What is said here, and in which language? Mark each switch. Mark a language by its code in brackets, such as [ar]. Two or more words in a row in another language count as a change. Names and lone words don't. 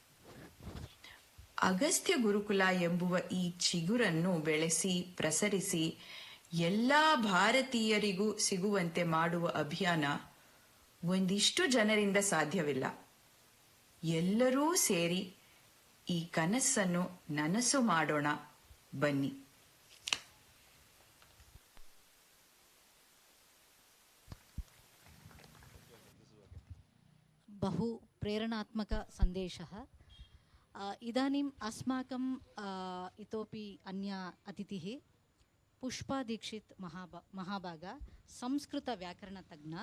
[kn] ಅಗಸ್ತ್ಯ ಗುರುಕುಲ ಎಂಬುವ ಈ ಚಿಗುರನ್ನು ಬೆಳೆಸಿ ಪ್ರಸರಿಸಿ ಎಲ್ಲಾ ಭಾರತೀಯರಿಗೂ ಸಿಗುವಂತೆ ಮಾಡುವ ಅಭಿಯಾನ ಒಂದಿಷ್ಟು ಜನರಿಂದ ಸಾಧ್ಯವಿಲ್ಲ. ಎಲ್ಲರೂ ಸೇರಿ ಈ ಕನಸನ್ನು ನನಸು ಮಾಡೋಣ ಬನ್ನಿ. [sa] बहु प्रेरणात्मक सन्देशः। इदानीम् अस्माकं इतोपि अन्या अतिथिः पुष्पा दीक्षित् महाभागा, संस्कृतव्याकरणतज्ञा।